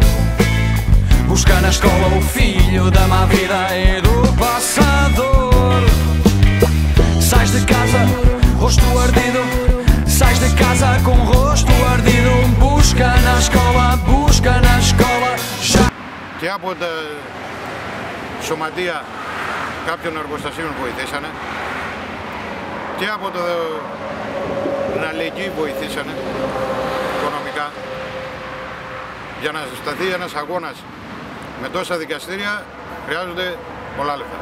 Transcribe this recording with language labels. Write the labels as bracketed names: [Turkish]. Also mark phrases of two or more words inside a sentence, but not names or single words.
[Portuguese] Busca na escola o filho da má vida e do passador. Sais de casa, rosto ardido. Sais de casa com o rosto ardido. Busca na escola já. [Greek] Και από τα σωματεία κάποιων εργοστασίων βοηθήσανε και από την αλληλεγγύη βοηθήσανε οικονομικά. Για να σταθεί ένας αγώνας με τόσα δικαστήρια χρειάζονται πολλά λεφτά.